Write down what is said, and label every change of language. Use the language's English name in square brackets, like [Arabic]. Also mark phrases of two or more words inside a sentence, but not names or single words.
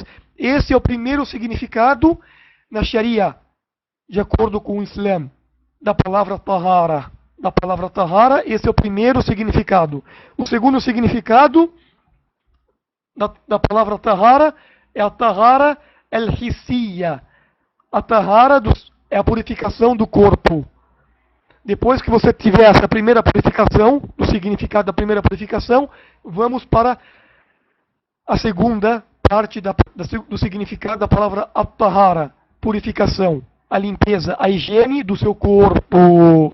[Portuguese] Esse é o primeiro significado na Sharia, de acordo com o Islã, da palavra tahara. Da palavra tahara, esse é o primeiro significado. O segundo significado da palavra tahara é a [Arabic] طهارة الحسية. [Portuguese] A tahara é a purificação do corpo. Depois que você tiver essa primeira purificação, o significado da primeira purificação, vamos para a segunda parte do significado da palavra at-tahara, purificação, a limpeza, a higiene do seu corpo.